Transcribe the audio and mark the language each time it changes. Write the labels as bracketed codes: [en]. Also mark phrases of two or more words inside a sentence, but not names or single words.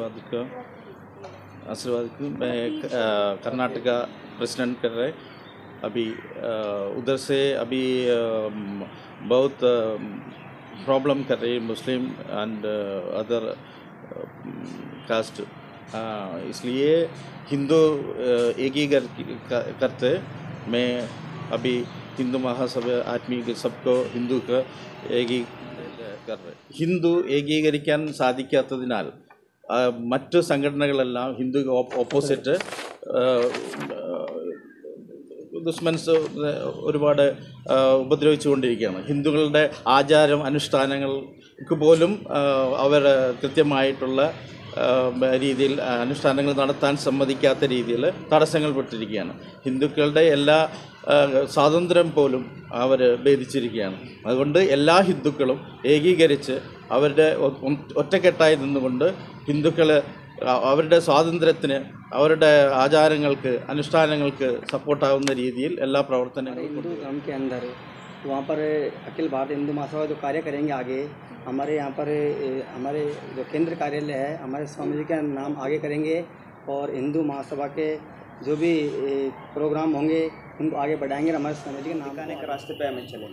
[hi] आशीर्वाद को मैं कर्नाटका प्रेसिडेंट कर रहे अभी उधर से अभी बहुत प्रॉब्लम कर रही मुस्लिम एंड अदर कास्ट, इसलिए हिंदू करते मैं अभी हिंदू महासभा आदमी के सबको हिंदू का कर रहे। [ml] हिंदू ഏകീകരിക്കാൻ സാധിക്കാത്തതിനാൽ മറ്റു സംഘടനകളെല്ലാം ഹിന്ദു ഓപ്പോസിറ്റ് ദുഷ്മൻസ് ഒരുപാട് ഉപദ്രവിച്ചുകൊണ്ടിരിക്കുകയാണ്. ഹിന്ദുക്കളുടെ ആചാരം അനുഷ്ഠാനങ്ങൾക്ക് പോലും അവർ കൃത്യമായിട്ടുള്ള രീതിയിൽ അനുഷ്ഠാനങ്ങൾ നടത്താൻ സമ്മതിക്കാത്ത രീതിയിൽ തടസ്സങ്ങൾ പെട്ടിരിക്കുകയാണ്. ഹിന്ദുക്കളുടെ എല്ലാ സ്വാതന്ത്ര്യം പോലും അവർ ഭേദിച്ചിരിക്കുകയാണ്. അതുകൊണ്ട് എല്ലാ ഹിന്ദുക്കളും ഏകീകരിച്ച് അവരുടെ ഒറ്റക്കെട്ടായി നിന്നുകൊണ്ട് ഹിന്ദുക്കൾ അവരുടെ സ്വാതന്ത്ര്യത്തിന് അവരുടെ ആചാരങ്ങൾക്ക് അനുഷ്ഠാനങ്ങൾക്ക് സപ്പോർട്ടാവുന്ന രീതിയിൽ എല്ലാ പ്രവർത്തനങ്ങളും [hi] हिंदू धर्म के अंदर वहाँ पर अखिल भारत हिंदू महासभा जो कार्य करेंगे आगे हमारे यहाँ पर हमारे जो केंद्र कार्यालय है हमारे स्वामी जी का नाम आगे करेंगे और हिंदू महासभा के जो भी प्रोग्राम होंगे उनको आगे बढ़ाएंगे और हमारे स्वामी जी के नाम आने के रास्ते पे हमें चलेंगे।